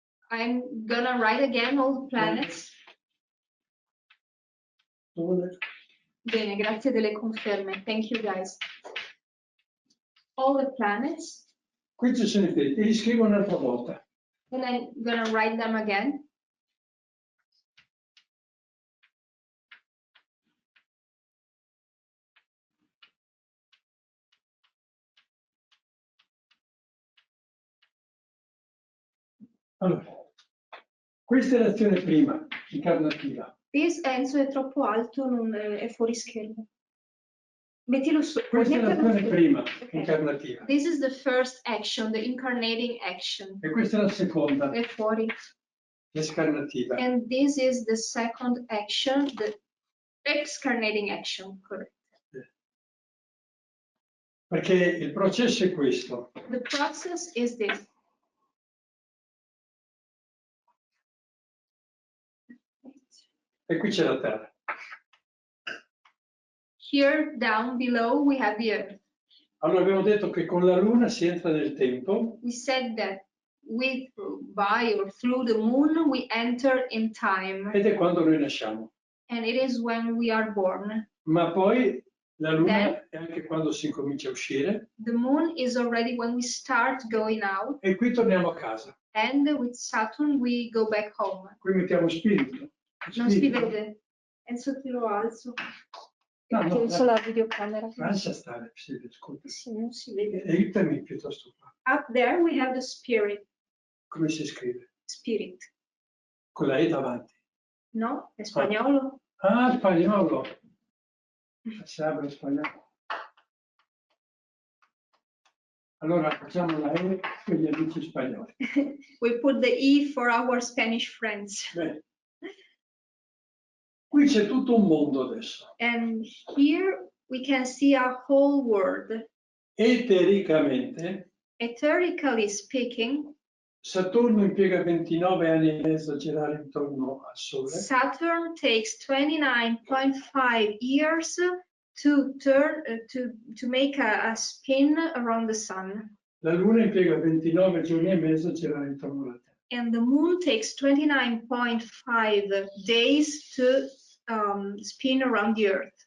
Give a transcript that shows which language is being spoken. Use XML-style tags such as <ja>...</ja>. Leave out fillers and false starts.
<en>I'm gonna write again all the planets.</en> <it>Sole. Bene, grazie delle conferme.</it> <en>Thank you guys. All the planets.</en> <it>Qui ci sono i pianeti, li scrivo un'altra volta.</it> <en>And I'm gonna write them again.</en> <it>Allora, questa è l'azione prima, incarnativa. This Enzo è troppo alto, è fuori schermo. Mettilo su. Questa è l'azione prima, incarnativa.</it> <en>This is the first action, the incarnating action.</en> <it>E questa è la seconda. È fuori. L'escarnativa.</it> <en>And this is the second action, the excarnating action, correct.</en> <it>Perché il processo è questo.</it> <en>The process is this.</en> <it>E qui c'è la Terra.</it> <en>Here down below we have the Earth.</en> <it>Allora abbiamo detto che con la Luna si entra nel tempo.</it> <en>We said that by or through the moon we enter in time.</en> <it>Ed è quando noi nasciamo.</it> <en>And it is when we are born.</en> <it>Ma poi la Luna è anche quando si comincia a uscire.</it> <en>The moon is already when we start going out.</en> <it>E qui torniamo a casa.</it> <en>And with Saturn we go back home.</en> <it>Qui mettiamo spirito. Non si vede. Enzo, ti lo alzo. No, Alzo la videocamera. Lascia stare, ascolta. Sì, non si vede. Aiutami piuttosto qua.</it> <en>Up there we have the spirit.</en> <it>Come si scrive?</it> <en>Spirit.</en> <it>Con la E davanti. No, è spagnolo. Ah, spagnolo. Si apre spagnolo. Allora facciamo la E per gli amici spagnoli.</it> <en>We put the E for our Spanish friends.</en> <it>Bene. Qui c'è tutto un mondo adesso.</it> <en>And here we can see a whole world.</en> <it>Etericamente,</it> <en>Etherically speaking,</en> <it>Saturno impiega 29 anni e mezzo a girare intorno al Sole.</it> <en>Saturn takes 29.5 years to turn to make a spin around the sun.</en> <it>La Luna impiega 29 giorni e mezzo a girare intorno alla Terra.</it> <en>And the moon takes 29.5 days to spin around the Earth.</en>